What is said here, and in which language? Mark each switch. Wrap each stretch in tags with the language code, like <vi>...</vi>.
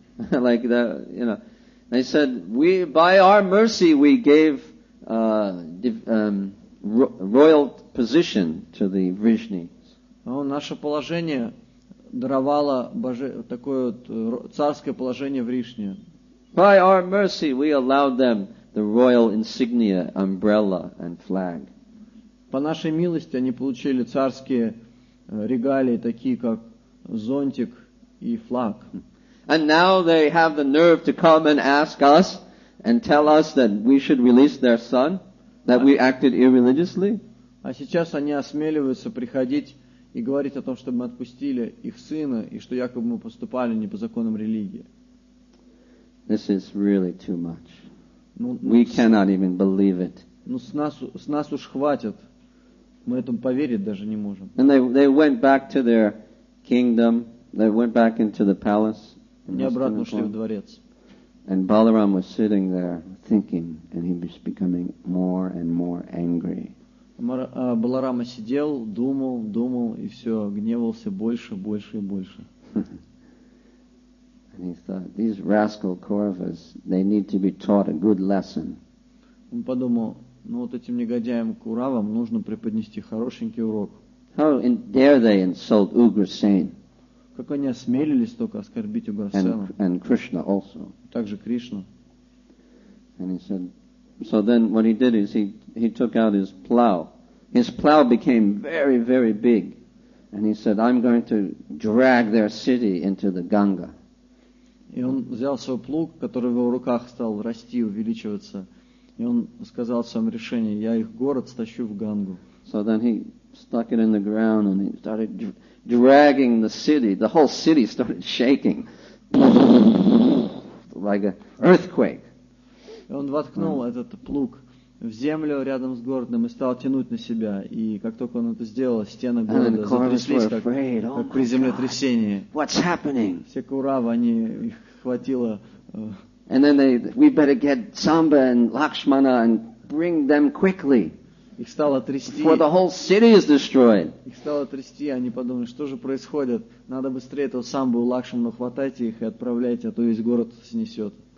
<en>Like that, They said, by our mercy, we gave royal position to the Vrishnis.</en> <ru>Наше положение даровало такое царское положение Вришне.</ru> <en>By our mercy, we allowed them the royal insignia, umbrella, and flag.</en> <ru>По нашей милости они получили царские регалии, такие как зонтик и флаг.</ru> <en>And now they have the nerve to come and ask us and tell us that we should release their son, that we acted irreligiously.</en> <ru>А сейчас они осмеливаются приходить и говорить о том, чтобы мы отпустили их сына, и что якобы мы поступали не по законам религии.</ru> <en>This is really too much. We cannot even believe it.</en> <ru>С нас уж хватит. Мы этому поверить даже не можем.</ru> <en>And they went back to their kingdom. They went back into the palace.</en> <ru>Они обратно ушли в дворец.</ru> <en>And Balaram was sitting there thinking, and he was becoming more and more angry.</en> <ru>Баларама сидел, думал, и все, гневался больше, больше и больше.</ru> <en>And he thought, these rascal Kauravas, they need to be taught a good lesson.</en> <ru>Он подумал, этим негодяям Куравам нужно преподнести хорошенький урок.</ru> <en>How dare they insult Ugrasen?</en> <ru>Как они осмелились только оскорбить Уграсена.</ru> <en>And Krishna also.</en> <ru>Также Кришну.</ru> <en>And he said, so then what he did is he took out his plow. His plow became very, very big. And he said, I'm going to drag their city into the Ganga.</en> <ru>И он взял свой плуг, который в его руках стал расти, увеличиваться. И он сказал в своем решении: я их город стащу в Гангу.</ru> <en>So then he stuck it in the ground and he started dragging the city. The whole city started shaking. Like an earthquake.</en> <ru>И он воткнул этот плуг в землю рядом с городом и стал тянуть на себя. И как только он это сделал, стены города затряслись, как при землетрясении.</ru> <en>What's happening?</en> <ru>Все Куравы, их хватило.</ru> <en>And then we better get Samba and Lakshmana and bring them quickly.</en> <ru>Их стало трясти.</ru> <en>Before the whole city is destroyed.</en> <ru>Их стало трясти, они подумали, что же происходит? Надо быстрее этого Самбу и Лакшману, хватайте их и отправляйте, а то весь город снесет.</ru>